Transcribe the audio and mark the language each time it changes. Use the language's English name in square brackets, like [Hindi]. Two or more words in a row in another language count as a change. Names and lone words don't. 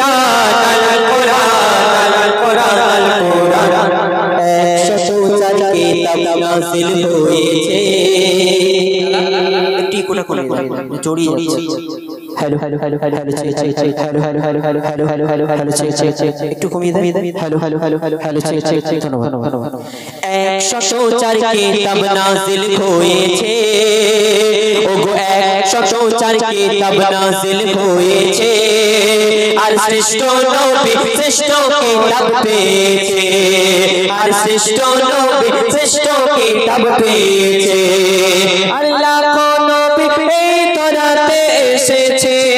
[English] hello hello hello hello hello hello hello hello hello hello hello hello hello hello check check check [Bangla] একটু কমিয়ে দেন [English] hello hello hello hello hello check check check [Bangla] ধন্যবাদ ধন্যবাদ 104 কিতাব নাযিল হয়েছে ওগো 104 কিতাব নাযিল হয়েছে আর শ্রেষ্ঠ নবী শ্রেষ্ঠ কিতাব পেয়েছে আর শ্রেষ্ঠ নবী শ্রেষ্ঠ কিতাব পেয়েছে আর লাখো নবী এই তরাতে এসেছে